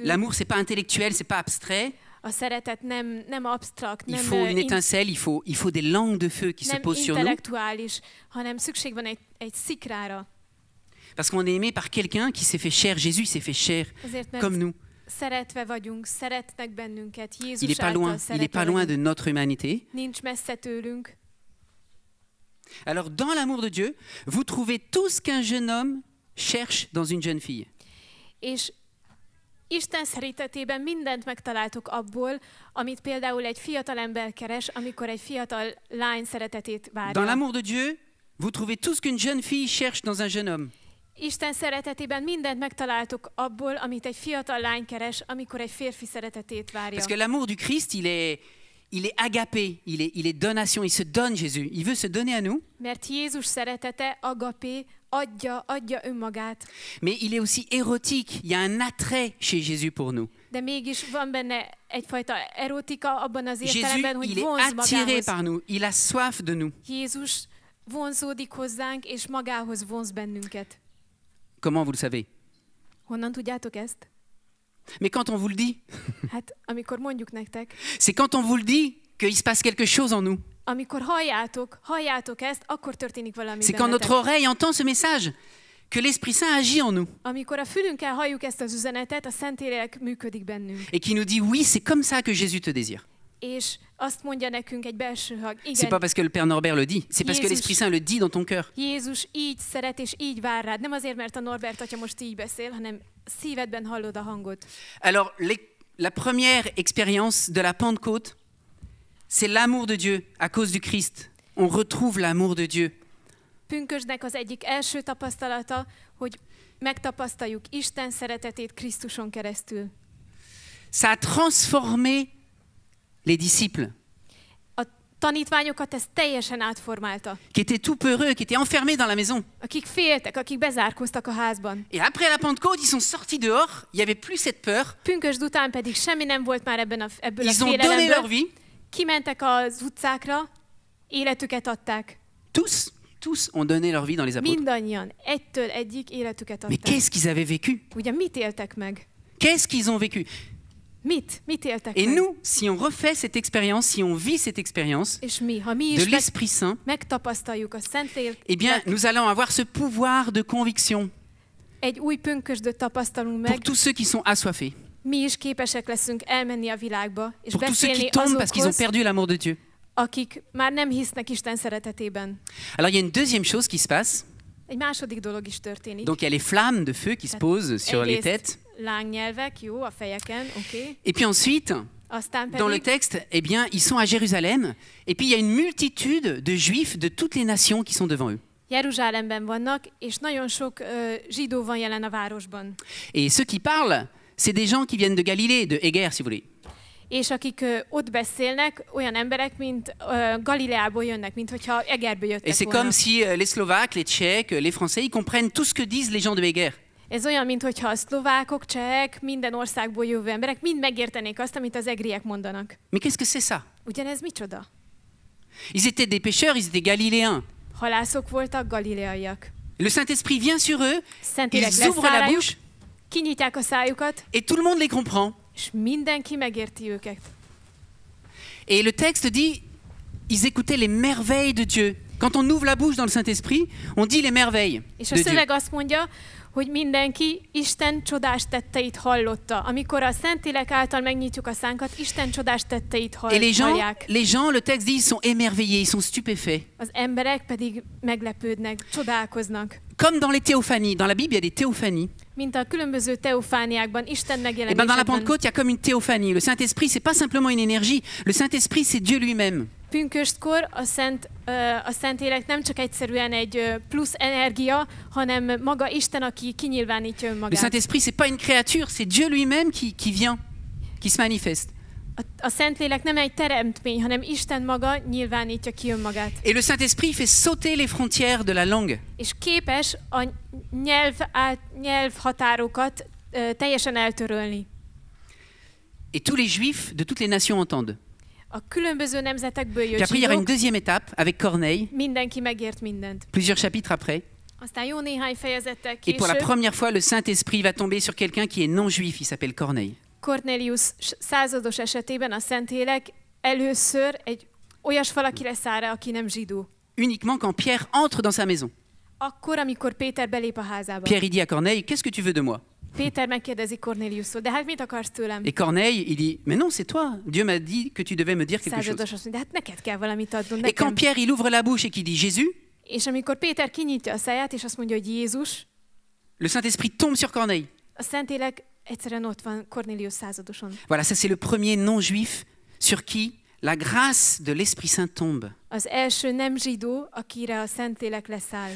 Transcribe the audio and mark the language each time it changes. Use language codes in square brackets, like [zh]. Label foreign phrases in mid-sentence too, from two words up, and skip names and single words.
[fr] L'amour, c'est pas intellectuel, c'est pas abstrait. [hu] A szeretet nem absztrakt, [fr] Il [hu] nem, [fr] faut une étincelle, il faut des langues de feu qui se [hu] nem [fr] posent sur nous. [hu] intellektuális, hanem szükség van egy szikrára. [fr] Parce qu'on est aimé par quelqu'un qui s'est fait chair. Jésus, il s'est fait chair [hu] Azért, mert [fr] comme nous. [hu] szeretve vagyunk, szeretnek bennünket. [fr] Il [hu] Jézus [fr] n'est pas [hu] által [fr] loin, il est [hu] szeretve [fr] pas loin de [hu] vagyunk. [fr] notre humanité. [hu] Nincs messze tőlünk. [fr] Alors, dans l'amour de Dieu, vous trouvez tout ce qu'un jeune homme cherche dans une jeune fille. [hu] És Isten szeretetében mindent megtaláltok abból, amit például egy fiatal ember keres, amikor egy fiatal lány szeretetét [fr] Dans [hu] várja. [fr] l'amour de Dieu, vous trouvez tout ce qu'une jeune fille cherche dans un jeune homme. [hu] Isten szeretetében mindent megtaláltok abból, amit egy fiatal lány keres, amikor egy férfi szeretetét várja. [fr] Parce que l'amour du Christ, il est agapé, il est donation, il se donne Jésus. Il veut se donner à nous, [hu] Mert Jézus szeretete, agapé, adja önmagát, [fr] mais il est aussi érotique. Il y a un attrait chez Jésus pour nous. [hu] de mégis van benne egyfajta erotika abban az [fr] Jésus, [hu] értelemben, hogy [fr] il est [hu] vonz [fr] attiré [hu] magához. [fr] par nous, il a soif de nous. [hu] Jézus vonzódik hozzánk, és magához vonz bennünket. [fr] Comment vous le savez? [hu] Honnan tudjátok ezt? [fr] Mais quand on vous le dit, [hu] Hát, amikor mondjuk nektek, [fr] c'est quand on vous le dit qu'il se passe quelque chose en nous. [hu] amikor halljátok ezt, akkor történik valami [fr] C'est quand notre [hu] bennetek. [fr] oreille entend ce message que l'Esprit Saint agit en nous [hu] Amikor a fülünkkel halljuk ezt az üzenetet, a Szentlélek működik bennünk. [fr] et qui nous dit oui, c'est comme ça que Jésus te désire. [hu] És azt mondja nekünk egy belső hang, [fr] C'est pas [hu] igen, [fr] parce que le Père Norbert le dit, c'est parce que [hu] Jézus. [fr] l'Esprit Saint le dit dans ton cœur. [hu] Jézus így szeret és így vár rád. Nem azért, mert a Norbert atya most így beszél, hanem szívedben hallod a hangot. [fr] Alors, la première expérience de la Pentecôte, c'est l'amour de Dieu à cause du Christ. On retrouve l'amour de Dieu. [hu] Pünkösdnek az egyik első tapasztalata, hogy megtapasztaljuk Isten szeretetét Krisztuson keresztül. [fr] Ça a transformé les disciples. [hu] A tanítványokat ez teljesen átformálta. [fr] qui étaient tout peureux, qui étaient enfermés dans la maison. [hu] Akik féltek, akik bezárkoztak a házban. [fr] Et après la Pentecôte, ils sont sortis dehors, il n'y avait plus cette peur, [hu] Pünkösd után pedig semmi nem volt már ebből a [fr] ils ont donné leur [hu] félelemből. [fr] vie, [hu] Kimentek az utcákra, életüket adták. [fr] tous ont donné leur vie dans les apôtres. [hu] Mindannyian, egytől egyik életüket [fr] Mais [hu] adták. [fr] qu'est-ce qu'ils avaient vécu? [hu] Ugye mit éltek meg? [fr] Qu'est-ce qu'ils ont vécu? [hu] Mit éltek [fr] Et [hu] meg? [fr] nous, si on refait cette expérience, si on vit cette expérience [hu] És mi, ha mi [fr] de [hu] is [fr] l'Esprit Saint, [hu] megtapasztaljuk a Szentlélek, [fr] eh bien, nous allons avoir ce pouvoir de conviction [hu] egy új pünkösdöt tapasztalunk [fr] pour [hu] meg, [fr] tous ceux qui sont assoiffés, [hu] mi is képesek leszünk elmenni a világba, és [fr] pour tous ceux [hu] beszélni [fr] qui tombent parce qu'ils ont [hu] azokhoz, [fr] perdu l'amour de Dieu. [hu] akik már nem hisznek Isten szeretetében. [fr] Alors, il y a une deuxième chose qui se passe. [hu] Egy második dolog is történik. [fr] Donc, il y a les flammes de feu qui se posent sur les têtes. [hu] Lángnyelvek, jó, a fejeken, oké. [fr] Et puis ensuite, [hu] Aztán [fr] dans le [hu] pedig [fr] texte, eh bien, ils sont à Jérusalem. Et puis, il y a une multitude de Juifs de toutes les nations qui sont devant eux. [hu] Jeruzsálemben vannak, és nagyon sok zsidó van jelen a városban. [fr] Et ceux qui parlent, c'est des gens qui viennent de Galilée, de Égère, si vous voulez. [hu] És akik ott beszélnek, olyan emberek, mint Galileából jönnek, mint hogyha Egerből [fr] Et [hu] jöttek [fr] c'est [hu] volna. [fr] comme si les Slovaques, les Tchèques, les Français, ils comprennent tout ce que disent les gens de Égère. [hu] Ez olyan, mint hogyha a szlovákok, csehek, minden országból jövő emberek mind megértenék azt, amit az egriek mondanak. [fr] Mais qu'est-ce que c'est ça? [hu] Ugyanez micsoda? [fr] Ils étaient des pêcheurs, ils étaient galiléens. [hu] Halászok voltak, galileaiak. [fr] Le Saint-Esprit vient sur eux, [hu] Szentélek [fr] ils ouvrent la [hu] leszáll rájuk, [fr] bouche [hu] kinyitják a szájukat, [fr] et tout le monde les comprend. [hu] és mindenki megérti őket. [fr] Et le texte dit, ils écoutaient les merveilles de Dieu. Quand on ouvre la bouche dans le Saint-Esprit, on dit les merveilles [hu] És a [fr] de Dieu. [hu] szöveg azt mondja, hogy mindenki Isten csodás tetteit hallotta. Amikor a Szentlélek által megnyitjuk a szánkat, Isten csodás tetteit [fr] Et les [hu] hallják. [fr] gens, le texte dit, ils sont émerveillés, ils sont stupéfaits. [hu] Az emberek pedig meglepődnek, csodálkoznak. [fr] Comme dans les théophanies. Dans la Bible, il y a des théophanies. [hu] Mint a különböző teofániákban, Isten [fr] Et ben dans la [hu] megjelenésekben. [fr] Pentecôte, il y a comme une théophanie. Le Saint-Esprit, c'est pas simplement une énergie. Le Saint-Esprit, c'est Dieu lui-même. [hu] Pünköstkor a Szentlélek nem csak egyszerűen egy plusz energia, hanem maga Isten, aki kinyilvánítja [fr] Le [hu] önmagát. [fr] Saint-Esprit, c'est pas une créature, c'est Dieu lui-même qui vient, qui se manifeste. [hu] A Szentlélek nem egy teremtmény, hanem Isten maga nyilvánítja ki önmagát. [fr] Et le Saint-Esprit fait sauter les frontières de la langue. [hu] És képes a nyelvhatárokat teljesen eltörölni. [fr] Et tous les Juifs de toutes les nations entendent. [hu] A különböző nemzetekből [fr] Puis [hu] jött [fr] après, il y aura une [hu] zsidók, [fr] deuxième étape avec Corneille, [hu] mindenki megért mindent. [fr] plusieurs chapitres après. [hu] Aztán jó néhány fejezettel [fr] Et pour la [hu] később [fr] première fois, le Saint-Esprit va tomber sur quelqu'un qui est non-juif, il s'appelle Corneille. [hu] Cornelius százados esetében a Szentlélek először egy olyas valakire száll rá, aki nem zsidó. [fr] Uniquement quand Pierre entre dans sa maison. [hu] Akkor, amikor Péter belép a házába. [fr] Pierre, il dit à Corneille, qu'est-ce que tu veux de moi? Péter megkérdezi Corneliustól, de hát mit akarsz tőlem? Et Corneille, il dit, mais non, c'est toi. Dieu m'a dit que tu devais me dire quelque chose. [hu] Százados azt mondja, de hát neked kell valamit adnod [fr] Et quand [hu] nekem. [fr] Pierre, il ouvre la bouche et qu'il dit Jésus, [hu] És amikor Péter kinyitja a száját, és azt mondja, hogy Jézus, [fr] le Saint-Esprit tombe sur Corneille. [hu] a Szentlélek egyszerűen ott van Cornelius századoson. [fr] Voilà, ça c'est le premier non-juif sur qui la grâce de l'Esprit Saint tombe. [hu] Az első nem zsidó, akire a Szentlélek leszáll.